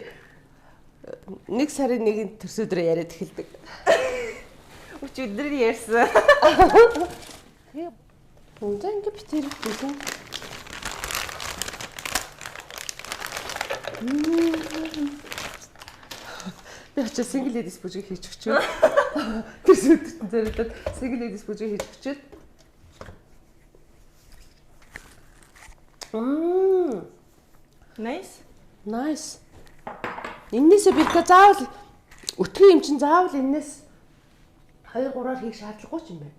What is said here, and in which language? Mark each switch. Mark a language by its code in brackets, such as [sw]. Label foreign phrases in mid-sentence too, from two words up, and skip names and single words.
[mn] 1 сарын 1-нд төрсөн өдрөө яриад эхэлдэг. Өчигдөр ярьсан. Үнэн ингэ битэр гэсэн. Би очиж single ladies бүжиг хийж өчөө. Төрсөн өдөртөө зориулаад single ladies бүжиг хийж өчөөд. [en] Nice. [mn] Эннээсээ бирка заавал өтгөн юм чин заавал эннээс 2-3-аар хийх шаардлагагүй ч юм байна.